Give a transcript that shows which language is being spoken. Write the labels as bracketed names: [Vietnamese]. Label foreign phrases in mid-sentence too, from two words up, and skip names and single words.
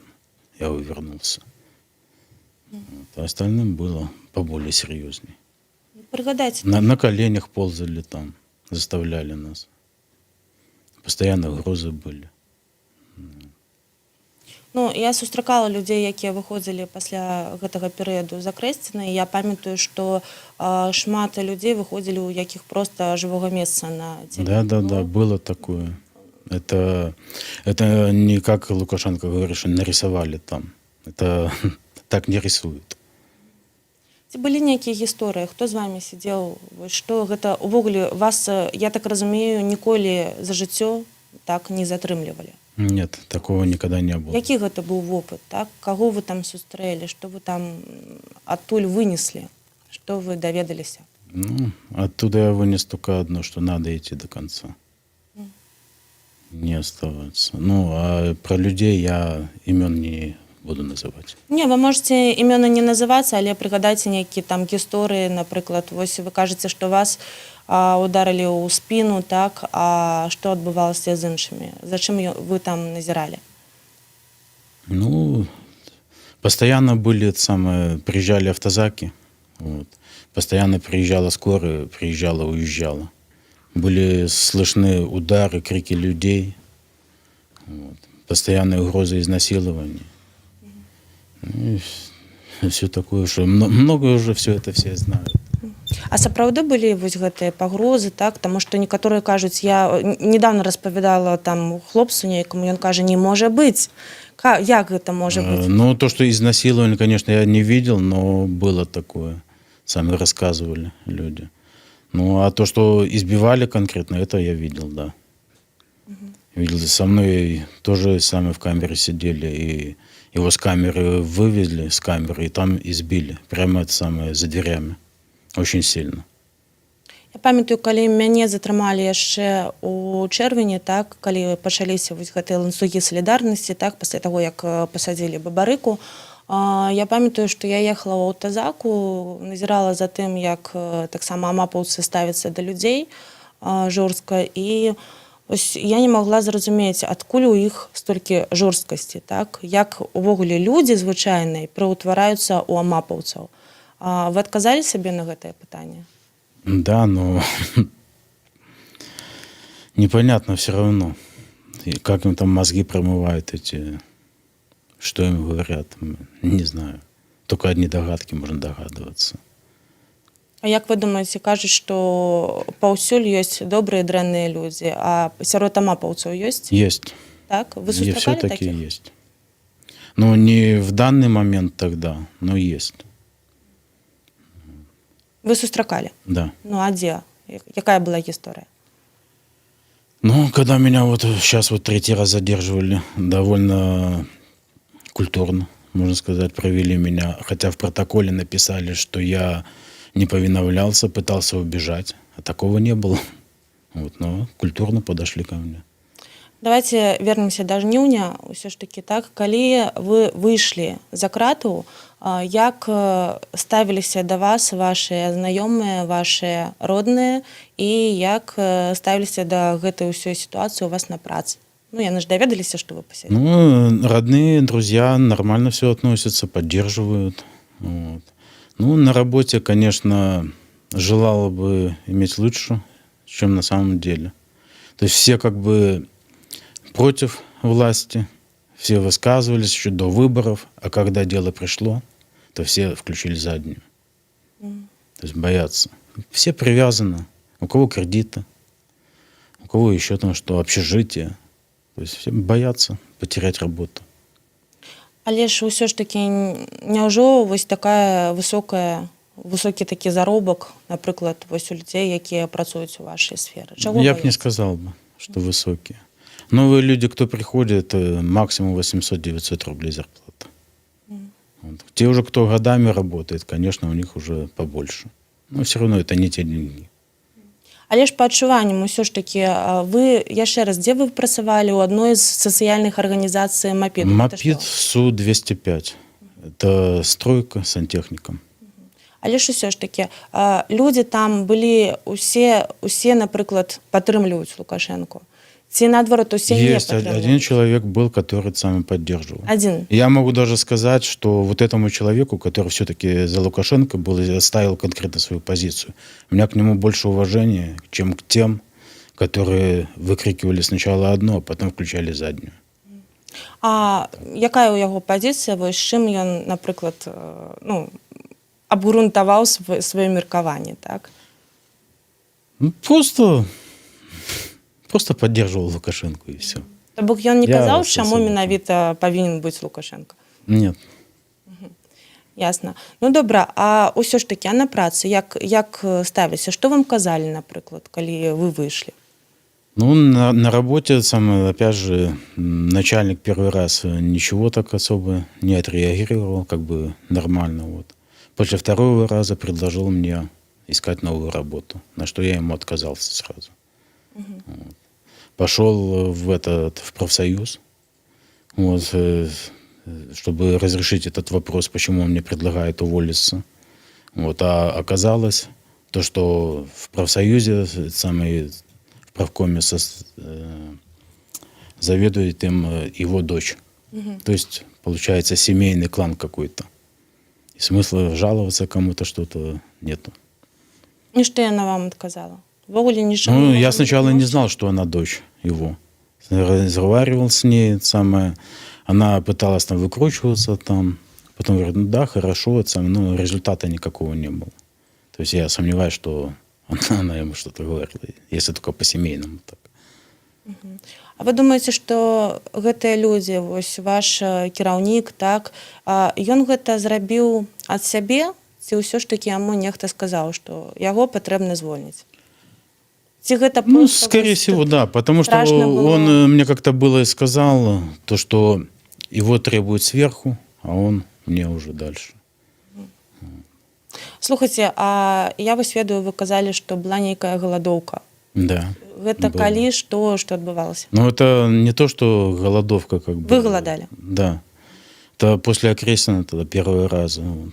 [Russian] Я увернулся. Вот. А остальным было поболее серьезней. [Belarusian] Пригадайте. [Russian] На коленях ползали там, заставляли нас. Постоянно угрозы были. [Belarusian] Ну, я сустракала людзей, якія выходзілі пасля гэтага перыяду за Крэсціна, і я памятаю, што шмат людзей выходзілі, у якіх проста жывога месца на дзень. [Russian] Да, было такое. Это не как Лукашенко говорит, что нарисовали там. Это так не рисуют. [Belarusian] Ці былі нейкія гісторыі, хто з вами сидзеў, што гэта увогуле вас, я так разумею, ніколі за жыццё так не затрымлівалі. [Russian] Нет, такого никогда не было. [Belarusian] Які гэта быў вопыт, так? Каго вы там сустрэлі, што вы там адтуль вынеслі, што вы даведаліся? [Russian] Ну, оттуда я вынес только одно, что надо идти до конца. Не оставаться. Ну, а про людей я имен не буду называть. [Belarusian] Не, вы можете імёны не называцца, але прыгадайце нейкія там гісторыі, напрыклад, вось вы кажаце, што вас ударылі ў спіну, так, а што адбывалася з іншымі? За чым вы там назіралі? [Russian] Ну, постоянно были приезжали автозаки, вот. Постоянно приезжала скорая, приезжала, уезжала. Были слышны удары, крики людей, вот. Постоянные угрозы изнасилования. Ну, и все такое, что много уже все знают. [Belarusian] А сапраўды былі вось гэтыя пагрозы, так? Таму што некаторыя кажуць, я недавно распавядала там хлопцу нейкаму, ён кажа, не можа быць. Як гэта можа быць? [Russian] Ну, то, что изнасилование, конечно, я не видел, но было такое. Сами рассказывали люди. Ну, а то, что избивали конкретно, это я видел, да. Видел, со мной тоже сами в камере сидели, и его с камеры вывезли, с камеры, и там избили. Прямо за дверями. Очень сильно. [Belarusian] Я памятаю, калі мяне затрымалі яшчэ у чэрвені, так, калі пачаліся вось гэтыя ланцугі салідарнасці, так, пасля таго, як пасадзілі бабарыку, я памятаю, што я ехала ў аўтазаку, назірала за тым, як таксама амапаўцы ставяцца да людзей жорстка, і ось я не магла зразумець, адкуль у іх столькі жорсткасці, так, як увогуле людзі звычайныя прыўтвараюцца ў амапаўцаў. Вы адказалі сабе на гэтае пытанне? [Russian] Да, но непонятно все равно. И как им там мозги промывают эти, что им говорят, не знаю. Только одни догадки можно догадываться. [Belarusian] А як вы думаеце, кажуць, што паўсюль ёсць добрыя і дрэнныя людзі, а сярод амапаўцаў ёсць? [Russian] Есть. [Belarusian] Так? Вы [Russian] И [Belarusian] сустракалі [Russian] все-таки [Belarusian] такіх? [Russian] есть. Ну, не в данный момент тогда, но есть. [Belarusian] Вы сустракалі? [Russian] Да. [Belarusian] Ну, а дзе? Якая была гісторыя? [Russian] Ну, когда меня вот сейчас вот третий раз задерживали, довольно культурно, можно сказать, провели меня. Хотя в протоколе написали, что я не повиновлялся, пытался убежать. А такого не было. Вот, но культурно подошли ко мне. Давайте вернемся до жніўня. [Belarusian] Усё ж таки, так, калі вы выйшлі за крату, як ставіліся да вас вашыя знаёмыя, вашыя родныя, і як ставіліся да гэтай ўсёй сітуацыі у вас на працы? Ну, яны ж даведаліся, што вы пасядзелі. [Russian] Ну, родные, друзья нормально все относятся, поддерживают. Вот. Ну, на работе, конечно, желала бы иметь лучше, чем на самом деле. То есть все как бы против власти, все высказывались еще до выборов, а когда дело пришло, то все включили заднюю. То есть боятся. Все привязаны. У кого кредиты, у кого еще там что, общежитие. То есть все боятся потерять работу. [Belarusian] Але ж усё ж таки, няўжо вось такая высокі такі заробак, напрыклад, вось у людзей, якія працуюць у вашай сферы? Чаго [Russian] Я бы не [Belarusian] бояцца? [Russian] сказал бы, что высокие. Новые люди, кто приходит, максимум 800-900 рублей зарплата. Вот. Те уже, кто годами работает, конечно, у них уже побольше. Но все равно это не те деньги. [Belarusian] Але ж па адчуванням усё ж таки, вы, яшчэ раз, дзе вы працавалі? У адной з сацыяльных арганізацый МАПІД? [Russian] МАПИД СУ-205. Это стройка сантехником. [Belarusian] Але ж усё ж таки, людзі там былі усе, напрыклад, падтрымліваюць Лукашэнку? Ці наадварот усе не [Russian] Есть один человек был, который сам поддерживал. Один. Я могу даже сказать, что вот этому человеку, который все-таки за Лукашенко был и оставил конкретно свою позицию, у меня к нему больше уважения, чем к тем, которые выкрикивали сначала одно, а потом включали заднюю. [Belarusian] А якая ў яго пазіцыя, вось з чым ён, напрыклад, ну, абгрунтаваў сваё меркаванне, так? [Russian] Ну, просто Просто поддерживал Лукашенко и все. [Belarusian] То бок ён не Я казаў, з чаму сусідом. менавіта павінен быць Лукашенко. [Russian] Нет. [Belarusian] Ясна. Ну добра, а ўсё ж такі, а на працы як ставіліся? Што вам казалі, напрыклад, калі вы выйшлі? [Russian] Ну, на работе, опять же, начальник первый раз ничего так особо не отреагировал, как бы нормально. Вот. После второго раза предложил мне искать новую работу, на что я ему отказался сразу. Вот. Пошел в профсоюз, вот, чтобы разрешить этот вопрос, почему он мне предлагает уволиться. Вот. А оказалось, то, что в профсоюзе в правкоме заведует им его дочь. То есть, получается, семейный клан какой-то. И смысла жаловаться кому-то что-то нету. [Belarusian] І што яна вам адказала? Ввогуле нічого [Russian] Ну, [Belarusian] не [Russian] я [Belarusian] можа [Russian] сначала [Belarusian] быць [Russian] не [Belarusian] лепш? [Russian] знал, что она дочь его. Разговаривал с ней, она пыталась там выкручиваться там. Потом говорит, ну да, хорошо, но результата никакого не было. То есть я сомневаюсь, что она ему что-то говорила, если только по-семейному так. [Belarusian] А вы думаеце, што гэтыя людзі, вось ваш кіраўнік, так, ён гэта зрабіў ад сябе, ці ўсё ж такі яму нехта сказаў, што яго патрэбна звольніць? Ці гэта [Russian] Ну, [Belarusian] проста [Russian] скорее [Belarusian] вось [Russian] всего, да, потому что [Belarusian] страшно было? [Russian] он мне как-то было и сказал, то, что его требуют сверху, а он мне уже дальше. [Belarusian] Слухайце, а я вось ведаю, вы казалі, што была нейкая галадоўка. [Russian] Да. [Belarusian] Гэта [Russian] было. [Belarusian] калі, што адбывалася? [Russian] Ну, это не то, что голодовка как бы. Вы голодали? Да. Это после Окрестина, тогда первый раз. Вот.